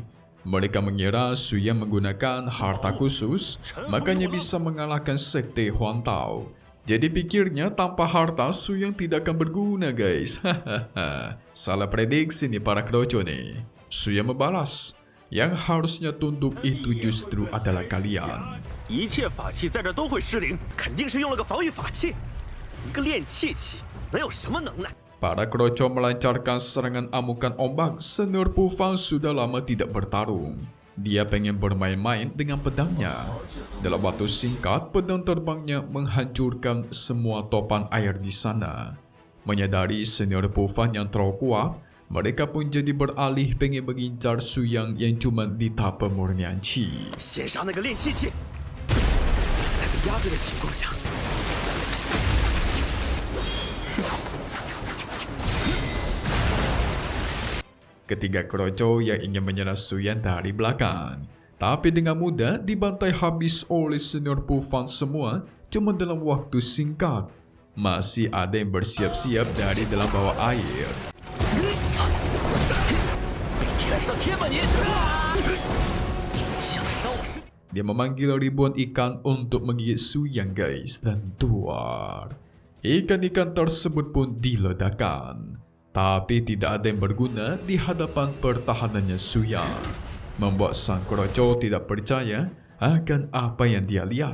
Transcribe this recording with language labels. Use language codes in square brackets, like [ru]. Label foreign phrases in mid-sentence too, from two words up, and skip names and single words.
[id] Mereka mengira Su Yang menggunakan harta khusus, makanya bisa mengalahkan sekte Huang Tao. Jadi pikirnya tanpa harta Su Yang tidak akan berguna guys. Salah prediksi nih para kroco nih. Su Yang membalas, yang harusnya tunduk itu justru adalah kalian. [zh] 一切法器在这都会失灵，肯定是用了个防御法器。一个炼气器能有什么能耐？ [id] Para kroco melancarkan serangan amukan ombak. Senior Pufang sudah lama tidak bertarung. Dia pengen bermain-main dengan pedangnya. Dalam waktu singkat, pedang terbangnya menghancurkan semua topan air di sana. Menyadari senior Pufang yang terlalu kuat, mereka pun jadi beralih pengen mengincar Su Yang yang cuma di tahap pemurnian Qi. [zh] 先杀那个炼气器，在被压制的情况下， [id] Ketiga kroco yang ingin menyerang Su Yang dari belakang, tapi dengan mudah dibantai habis oleh senior Pufang semua cuma dalam waktu singkat. Masih ada yang bersiap-siap dari dalam bawah air. [zh] 全上贴吧你！想伤我身？ [id] Dia memanggil ribuan ikan untuk menggigit Su Yang guys dan tuar. Ikan-ikan tersebut pun diledakkan. Tapi tidak ada yang berguna di hadapan pertahanannya Su Yang. Membuat sang kroco tidak percaya akan apa yang dia lihat.